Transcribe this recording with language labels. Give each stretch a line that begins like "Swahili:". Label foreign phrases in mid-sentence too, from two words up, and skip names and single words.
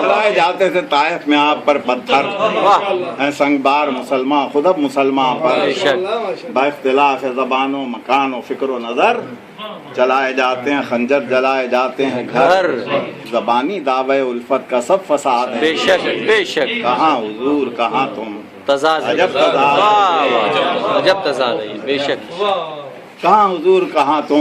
Urdu: چلائے جاتے تھے طائف میں آپ پر پتھر، ہیں سنگ بار مسلمان خود اب مسلمان پر، با اختلاف زبان و مکان و فکر و نظر، چلائے جاتے ہیں خنجر جلائے جاتے ہیں گھر، زبانی دعوی الفت کا سب فساد ہے، بے شک بے شک، کہاں حضور کہاں تم، تضاد ہے، عجب تضاد، عجب تضاد ہے یہ، بے شک، کہاں حضور کہاں تم،